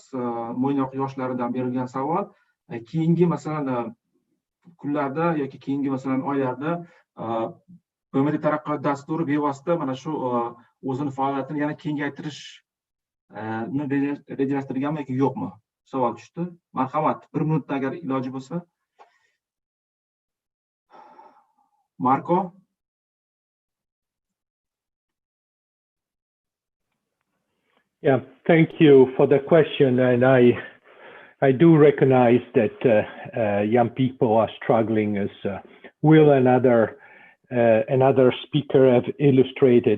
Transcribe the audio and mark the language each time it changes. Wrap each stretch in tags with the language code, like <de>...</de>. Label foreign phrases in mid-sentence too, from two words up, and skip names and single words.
<uz>Mo'ynoq yoshlaridan berilgan savol. Keyingi masalan kunlarda yoki keyingi masalan oylarda BMT taraqqiyot dasturi bevosita mana shu o'zini faoliyatini yana kengaytirishni rejalashtirganmi yoki yo'qmi? Savol tushdi. Marhamat, 1 minutda agar iloji bo'lsa. Marko.</uz> <en>Yeah, thank you for the question, and I do recognize that young people are struggling, as Will and another speaker have illustrated.</en>